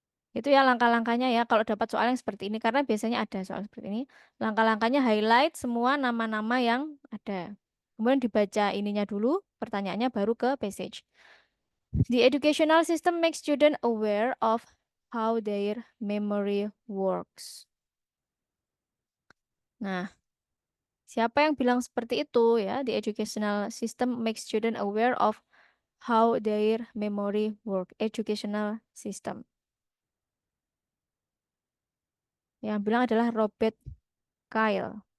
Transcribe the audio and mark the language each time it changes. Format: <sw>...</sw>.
<id>Itu ya langkah-langkahnya ya kalau dapat soal yang seperti ini karena biasanya ada soal seperti ini. Langkah-langkahnya highlight semua nama-nama yang ada. Kemudian dibaca ininya dulu, pertanyaannya baru ke passage.</id> <en>The educational system makes students aware of how their memory works.</en> <id>Nah, siapa yang bilang seperti itu ya?</id> <en>The educational system makes students aware of how their memory work. Educational system.</en> <id>Yang bilang adalah Robert Kyle.</id>